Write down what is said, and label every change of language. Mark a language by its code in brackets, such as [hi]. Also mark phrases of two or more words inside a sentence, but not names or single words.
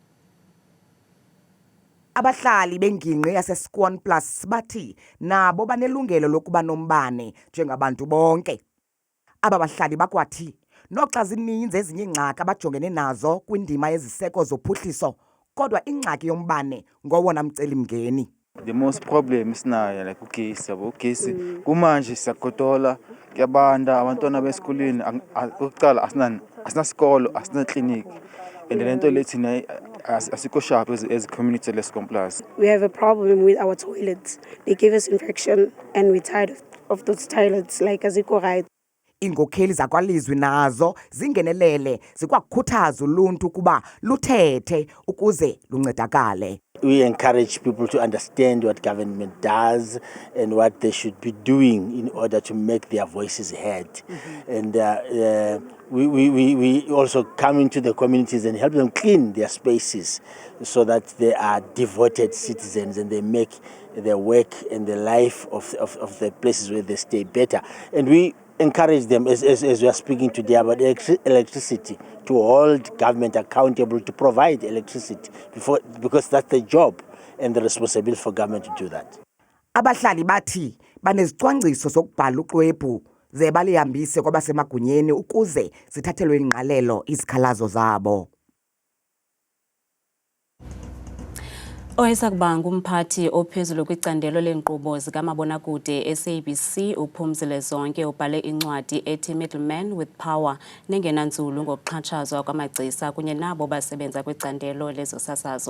[xh] Abahlali bengingqi yaseScone Plus bathi nabo banelungelo lokuba nombane njengabantu bonke. Aba bahlali bakwathi noxa zininzi ezinye iingxaki abajongene nazo kwindima yeziseko zophuhliso, kodwa ingxaki yombane ngowona mcelimngeni. [en] The most problem [zu] sinayo like ugesi, ugesi kumanje siyagodola kuyabanda abantwana besikoleni ukuqala asinasikolo asinaclinic and lento lethi asikho sharp [en] as community [zu] leScone Plus. [en] We have a problem with our toilets. They give us infection and we're tired of those toilets like azikho right. [xh] Iinkokheli zakwalizwi nazo zingenelele zikwakukhuthaza uluntu kuba luthethe ukuze luncedakale. [en] We encourage people to understand what government does and what they should be doing in order to make their voices heard. And we also come into the communities and help them clean their spaces so that they are devoted citizens and they make their work and the life of the places where they stay better. And we encourage them, as we are speaking today about electricity, to hold government accountable to provide electricity because that's the job and the responsibility for government to do that. [xh] Abahlali bathi banezicwangciso zokubhala uxwebhu ze balihambise kwabasemagunyeni ukuze zithathelwe ingqalelo izikhalazo zabo. Oyesakubanga umphathi ophezulu kwicandelo lenkqubo zikamabonakude SABC uPhumzile Zonke ubhale incwadi ethi Middleman with Power nengenanzulu ngokuxhatshazwa kwamagcisa kunye nabo basebenza kwicandelo lezosasazo.